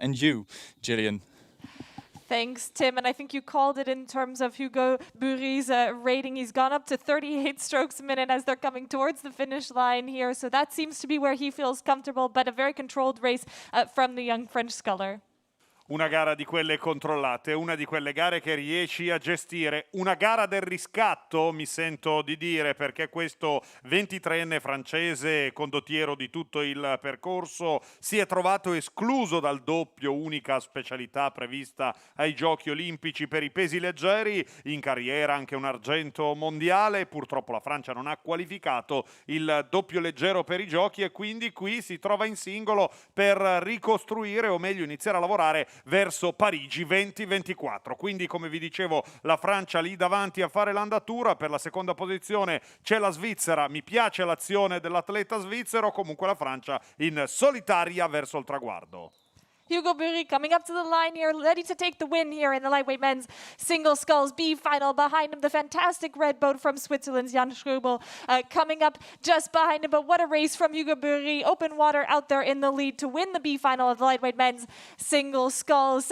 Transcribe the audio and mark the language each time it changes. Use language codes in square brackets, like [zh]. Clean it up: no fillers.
[en] And you, Gillian. Thanks, Tim. And I think you called it in terms of Hugo Burry's rating. He's gone up to 38 strokes a minute as they're coming towards the finish line here. So that seems to be where he feels comfortable, but a very controlled race from the young French sculler. [it] Una gara di quelle controllate, una di quelle gare che riesci a gestire, una gara del riscatto, mi sento di dire, perché questo 23enne francese, condottiero di tutto il percorso, si è trovato escluso dal doppio, unica specialità prevista ai Giochi Olimpici per i pesi leggeri, in carriera anche un argento mondiale. Purtroppo la Francia non ha qualificato il doppio leggero per i Giochi e quindi qui si trova in singolo per ricostruire, o meglio iniziare a lavorare verso Parigi 2024. Quindi, come vi dicevo, la Francia lì davanti a fare l'andatura. Per la seconda posizione c'è la Svizzera. Mi piace l'azione dell'atleta svizzero. Comunque la Francia in solitaria verso il traguardo. [en] Hugo Burry coming up to the line here, ready to take the win here in the lightweight men's single sculls B final. Behind him, the fantastic red boat from Switzerland's Jan Schäuble coming up just behind him. But what a race from Hugo Burry. Open water out there in the lead to win the B final of the lightweight men's single sculls.